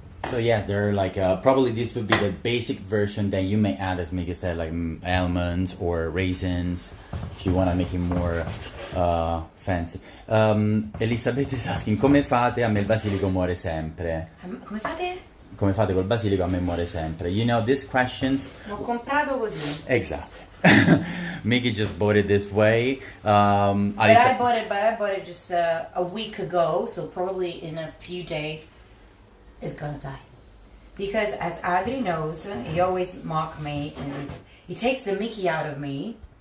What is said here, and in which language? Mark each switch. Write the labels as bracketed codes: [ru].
[en] So yes, they're like, probably this would be the basic version. Then you may add, as Mika said, like almonds or raisins, if you want to make it more fancy. [it] Elisabeth [en] is asking, [it] come fate? A me il basilico muore sempre. Come fate? Come fate col basilico? A me muore sempre. [en] You know, these questions... [it] L'ho comprato così. [en] Exactly. Mickey just bought it this way. I bought it just a week ago, so probably in a few days it's gonna die. Because as Adri knows, he always mock me and he takes the Mickey out of me.